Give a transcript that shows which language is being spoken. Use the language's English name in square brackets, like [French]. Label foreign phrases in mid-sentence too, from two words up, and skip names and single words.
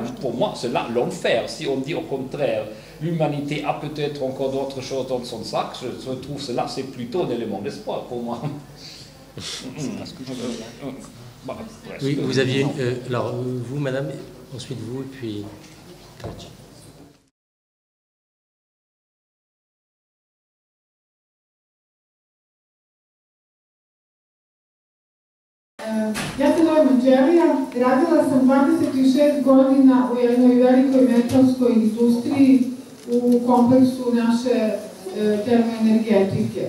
[French] Pour moi, c'est là l'enfer. Si on dit au contraire, l'humanité a peut-être encore d'autres choses dans son sac, je trouve que cela, c'est plutôt un élément d'espoir pour moi. Oui, vous aviez... alors, vous, madame, ensuite vous, et puis... [Serbian] Ja se zovem Anđelija, radila sam 26 godina u jednoj velikoj metalskoj industriji u kompleksu naše termoenergetike.